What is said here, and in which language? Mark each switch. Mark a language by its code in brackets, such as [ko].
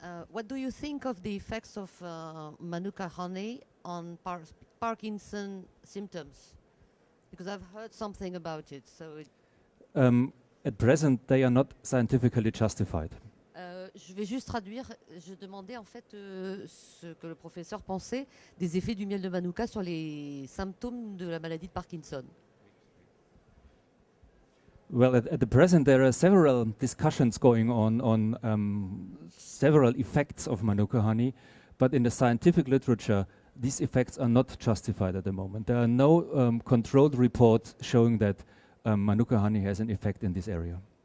[en] What do you think of the effects of Manuka honey on Parkinson symptoms? Because I've heard something about it. So at present, they are not scientifically justified. [fr] Je vais juste traduire. Je demandais en fait ce que le professeur pensait des effets du miel de Manuka sur les symptômes de la maladie de Parkinson. [en] Well, at the present, there are several discussions going on several effects of Manuka honey, but in the scientific literature, these effects are not justified at the moment. There are no controlled reports showing that Manuka honey has an effect in this area.